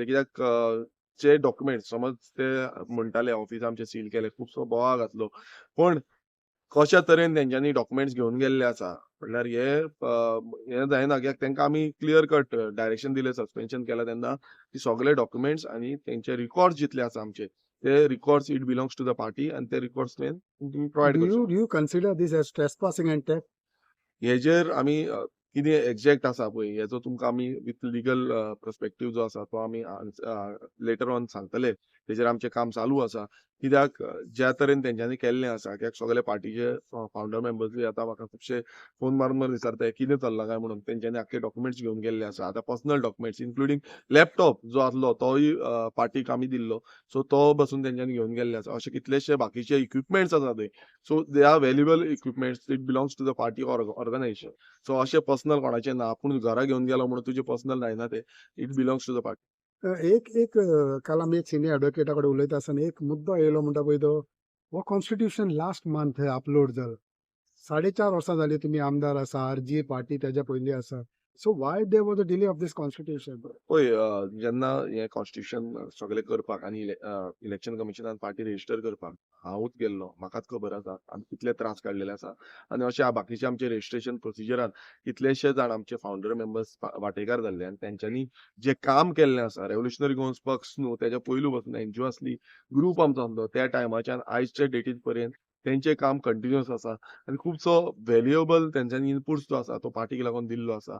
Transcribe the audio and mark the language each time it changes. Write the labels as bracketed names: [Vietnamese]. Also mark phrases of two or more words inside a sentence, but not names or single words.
[Konkani] कित्याक जे डॉक्युमेंट समज ते म्हणटाले ऑफीस आमचे सील केले, खुबसो बोवाळ घातलो. पण कशा तरेन तेंच्यांनी डॉक्युमेंट्स घेवन गेल्ले आसा म्हणल्यार हें जायना कित्याक तांकां आमी [English] clear cut direction [Konkani] दिलें सस्पेन्शन केलां तेन्ना की सगळे डॉक्युमेंट्स आनी तेंचे रिकॉर्ड्स जितले आसा आमचे ते रिकॉर्ड्स [English] it belongs to the party [Konkani] आनी ते रिकॉर्ड्स तुमी प्रोवायड डू करचे यू पडटले. [English] Do you consider this as trespassing and theft? [Konkani] हेजेर आमी कितें एक्झॅक्ट आसा पळय हेजो तुमकां आमी [English] with legal perspective [Konkani] जो आसा तो आमी [English] later on [Konkani] सांगतले तेजेर आमचें काम चालू आसा. कित्याक ज्या तरेन तेंच्यांनी केल्लें आसा, कित्याक सगळे पार्टीचे फावंडर मेंबर्सूय आतां म्हाका खुबशे फोन मारून विचारताय कितें चल्लां काय म्हणून. तेंच्यांनी आख्खे डॉक्युमेंट्स घेवन गेल्ले आसा. आतां [English] personal documents including laptop [Konkani] जो आसलो तोय पार्टीक आमी दिल्लो. सो तो बसून तेंच्यांनी घेवन गेल्ले आसा. अशे कितलेशे बाकीचे इक्विपमेंट्स आसा थंय. [English] So they are valuable equipments. It belongs to the party organization. [Konkani] सो अशें पर्सनल कोणाचें ना. आपूण घरा घेवन गेलो म्हणून तुजें पर्सनल जायना तें. [English] It belongs to the party. [Konkani] एक एक काल आमी एक सिनियर एडवोकेटा कडेन उलयता आसतना एक मुद्दो येयलो म्हणटा पळय तो, हो [English] constitution last month upload [Konkani] जाला. 4.5 वर्सां जाली तुमी आमदार आसा, आरजी पार्टी तेच्या पयलीं आसा. [English] So why there was a delay of this constitution? [Konkani] पळय जेन्ना हें कॉन्स्टिट्यूशन सगळें करपाक आनी इलेक्शन कमिशनान [English] party register [Konkani] करपाक हांवूच गेल्लो. म्हाकाच खबर आसा आमी कितले त्रास काडलेले आसा. आनी अशे बाकीचे आमचे रेजिस्ट्रेशन प्रोसिजरान कितलेशे जाण आमचे [English] founder members [Konkani] वांटेकार जाल्ले आनी तेंच्यांनी जें काम केल्लें आसा रेव्होल्युशनरी गोवन्स पक्ष न्हू तेच्या पयलू पासून एनजीओ आसली, ग्रूप आमचो आसलो त्या टायमाच्यान आयजचे डेटीर पर्यंत तेंचें काम कंटिन्युअस आसा आनी खुबसो व्हॅल्युएबल तेंच्यांनी इनपुट्स जो आसा तो पार्टीक लागून दिल्लो आसा.